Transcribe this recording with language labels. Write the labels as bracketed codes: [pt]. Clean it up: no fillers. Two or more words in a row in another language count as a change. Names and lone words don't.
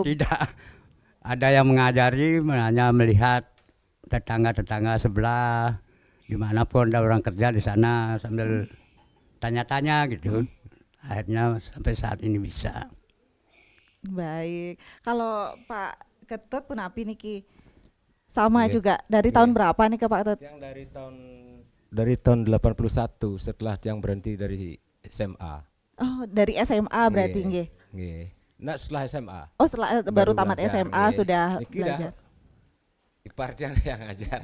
[id] Tidak ada yang mengajari, hanya melihat tetangga-tetangga sebelah, dimanapun ada orang kerja di sana sambil tanya-tanya gitu. Akhirnya sampai saat ini bisa. Baik. Kalau Pak Ketut pun api niki sama juga dari tahun berapa nih ke Pak Ketut? Yang dari tahun 81 setelah yang berhenti dari SMA. Oh, dari SMA berarti nggih. Nggih. Nah, setelah SMA. Oh, setelah baru tamat belajar, SMA sudah belajar. Ipar yang ngajar.